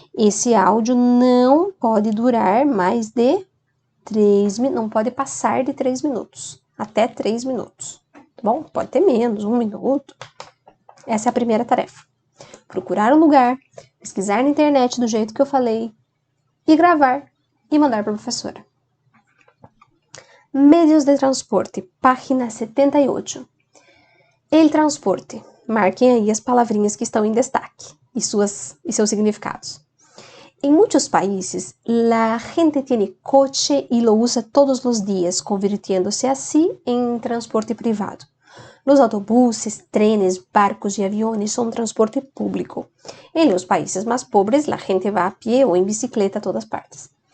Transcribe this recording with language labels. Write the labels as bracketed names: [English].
[Portuguese] Esse áudio não pode durar mais de 3 minutos, não pode passar de 3 minutos, até 3 minutos. Tá bom? Pode ter menos, 1 minuto. Essa é a primeira tarefa. Procurar um lugar, pesquisar na internet do jeito que eu falei e gravar e mandar para a professora. [Spanish] Medios de transporte, página 78. El transporte. [Portuguese] Marquem aí as palavrinhas que estão em destaque e seus significados. [Spanish] En muchos países, la gente tiene coche y lo usa todos los días, convirtiéndose así en transporte privado. Los autobuses, trenes, barcos y aviones son transporte público. En los países más pobres, la gente va a pie o en bicicleta a todas partes.